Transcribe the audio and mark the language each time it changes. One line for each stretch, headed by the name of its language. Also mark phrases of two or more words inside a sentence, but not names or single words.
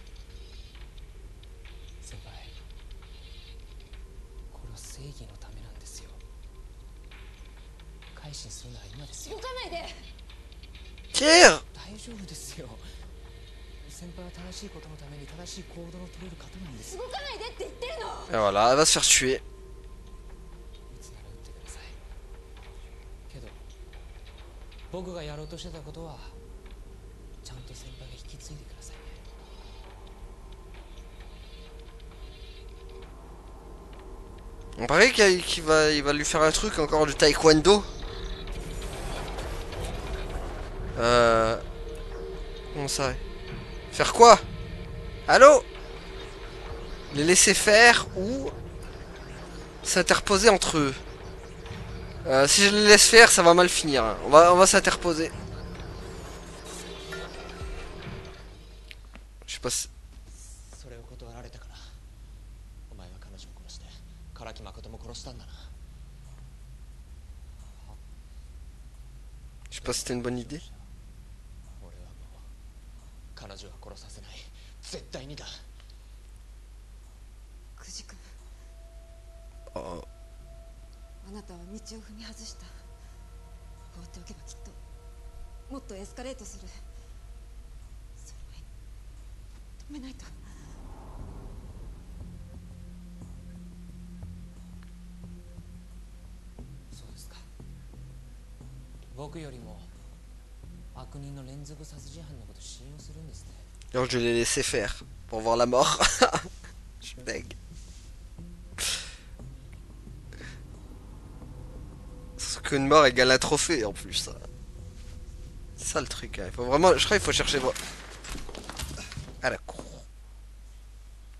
Japanese: 先輩、これは正義のためなんですよ。改心するなら今ですよ。動かないで。
French: Tire.
Japanese: 大丈夫ですよ。先輩は正しいことのために正しい行動を取れる方なんです。動かないでって言ってるの。
French: Et voilà, elle va se faire tuer.
Japanese: いつなら撃ってください。けど僕がやろうとしてたことはちゃんと先輩が引き継いでくださいね。
French: On paraît il va lui faire un truc encore du taekwondo. Comment ça? Faire quoi? Allô? Les laisser faire ou s'interposer entre eux? Si je les laisse faire, ça va mal finir. Hein. On va s'interposer. Je sais pas si...
Japanese: それを断られたからお前は彼女を殺して唐木誠も殺したんだな。
French: Je sais pas si c'était une bonne idée.
Japanese: 俺はもう彼女は殺させない。絶対にだ。久慈君、 Oh. あなたは道を踏み外した。放っておけばきっともっとエスカレートする。それは止めないと。そうですか。僕よりも悪人の連続殺人犯のこと信用するんですね。
French: Alors je l'ai laissé faire pour voir la mort. Je suis deg. qu'une mort égale un trophée en plus. C'est ça le truc. Hein. Il faut vraiment, je crois qu'il faut chercher. À la cour. Bon.